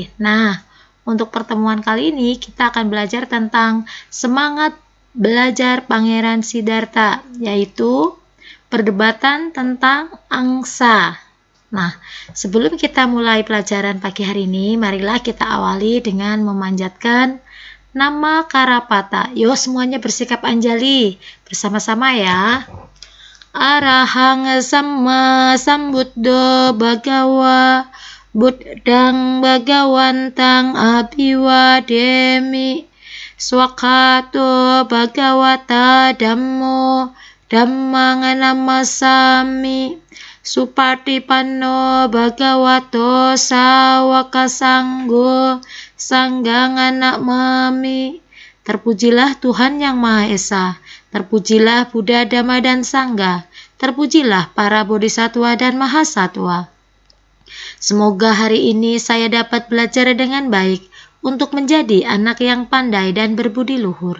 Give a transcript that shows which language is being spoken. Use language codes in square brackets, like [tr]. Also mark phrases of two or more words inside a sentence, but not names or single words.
[id] Nah, untuk pertemuan kali ini kita akan belajar tentang semangat belajar Pangeran Siddhartha, yaitu perdebatan tentang angsa. Nah, sebelum kita mulai pelajaran pagi hari ini, marilah kita awali dengan memanjatkan nama Karapata. Yo, semuanya bersikap anjali bersama-sama ya. [pi] Arahang Samma Sambuddho Bhagawa Buddhang Bhagawantang Abhiwademi Swakato Bhagawata Dhammo Dhammang Namasami Supatipanno Bhagavato Sawaka Sanggo Sanggang Namami. [id] Terpujilah Tuhan Yang Maha Esa, terpujilah Buddha, Dhamma, dan Sangha, terpujilah para bodhisattva dan mahasatwa. Semoga hari ini saya dapat belajar dengan baik untuk menjadi anak yang pandai dan berbudi luhur.